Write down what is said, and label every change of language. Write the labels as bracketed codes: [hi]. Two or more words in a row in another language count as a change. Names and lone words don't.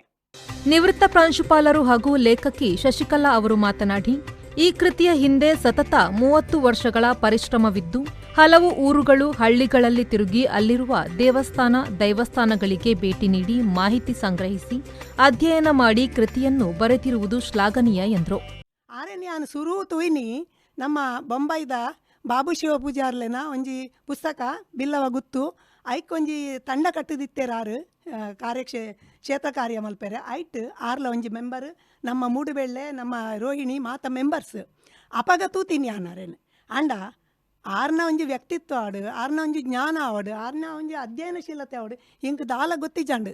[kn] ನಿವೃತ್ತ ಪ್ರಾಂಶುಪಾಲರು ಹಾಗೂ ಲೇಖಕಿ ಶಶಿಕಲಾ ಅವರು ಮಾತನಾಡಿ, ಈ ಕೃತಿಯ ಹಿಂದೆ ಸತತ 30 ವರ್ಷಗಳ ಪರಿಶ್ರಮವಿದ್ದು, ಹಲವು ಊರುಗಳು, ಹಳ್ಳಿಗಳಲ್ಲಿ ತಿರುಗಿ ಅಲ್ಲಿರುವ ದೇವಸ್ಥಾನ, ದೈವಸ್ಥಾನಗಳಿಗೆ ಭೇಟಿ ನೀಡಿ ಮಾಹಿತಿ ಸಂಗ್ರಹಿಸಿ ಅಧ್ಯಯನ ಮಾಡಿ ಕೃತಿಯನ್ನು ಬರೆದಿರುವುದು ಶ್ಲಾಘನೀಯ ಎಂದರು. [tcy] ನಾನು ಸುರು ತುಯ್ನಿ ನಮ್ಮ ಬೊಂಬೈದ ಬಾಬು ಶಿವ ಪೂಜಾರ್ಲೆನ ಒಂಜಿ ಪುಸ್ತಕ ಬಿಲ್ಲವ ಗುತ್ತು ಐಕೊಂಜಿ ತಂಡ ಕಟ್ಟದಿತ್ತೇರಾರು ಕ್ಷೇತ್ರ ಕಾರ್ಯ ಮಲ್ಪೆರೆ ಐಟ್ ಆರ್ಲ ಒಂಜಿ ಮೆಂಬರ್ ನಮ್ಮ ಮೂಡುಬೆಳ್ಳೆ ನಮ್ಮ ರೋಹಿಣಿ ಮಾತ ಮೆಂಬರ್ಸ್ ಅಪಗ ತೂತೀನಿ ಆನಾರೇನು ಅಂಡ ಆರ್ನ ಒಂಜಿ ವ್ಯಕ್ತಿತ್ವ ಆಡು, ಆರ್ನ ಒಂಜಿ ಜ್ಞಾನ ಆವಡು, ಆರ್ನ ಒಂಜಿ ಅಧ್ಯಯನಶೀಲತೆ ಆವಡು ಹಿಂಗೆ ದಾಲ ಗೊತ್ತಿಜಂಡು.